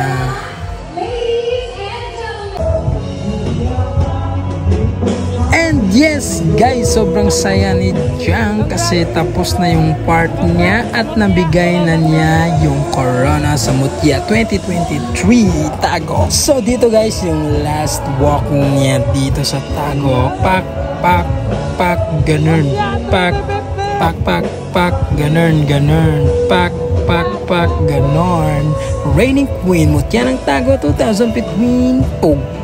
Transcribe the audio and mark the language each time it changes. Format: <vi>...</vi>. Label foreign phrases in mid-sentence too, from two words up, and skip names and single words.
<en>And yes guys,</en> <tl>sobrang saya ni Jang kasi tapos na yung part niya at nabigay na niya yung corona sa Mutya 2023 Tago. So dito guys, yung last walk niya dito sa Tago. Pak, pak, pak, ganun. Pak, pak, pak, pak, ganun, ganun. Pak, pak, pak, ganun.</tl> <en>Reigning Queen Mutya ng Tago 2015. Oh.</en>